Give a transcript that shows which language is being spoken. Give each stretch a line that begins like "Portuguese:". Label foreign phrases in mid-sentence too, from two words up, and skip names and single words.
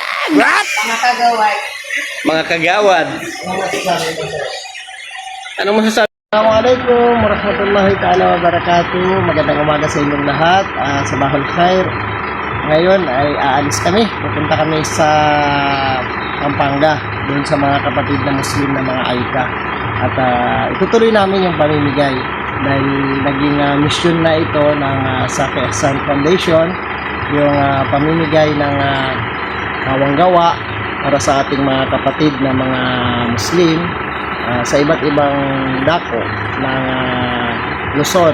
Filipino: Mga kagawad. Mga kagawad. Anong masasabi?
Arabic: السلام عليكم ورحمة الله تعالى وبركاته.
Filipino: Magandang umaga sa inyong lahat.
Arabic: صباح الخير.
Filipino: Ngayon ay aalis kami. Pupunta kami sa Pampanga, doon sa mga kapatid na Muslim na mga Aita. At itutuloy namin yung pamimigay dahil naging mission na ito ng Saki Ahsan Foundation, yung pamimigay ng kawanggawa para sa ating mga kapatid na mga Muslim sa iba't ibang dako ng Luzon.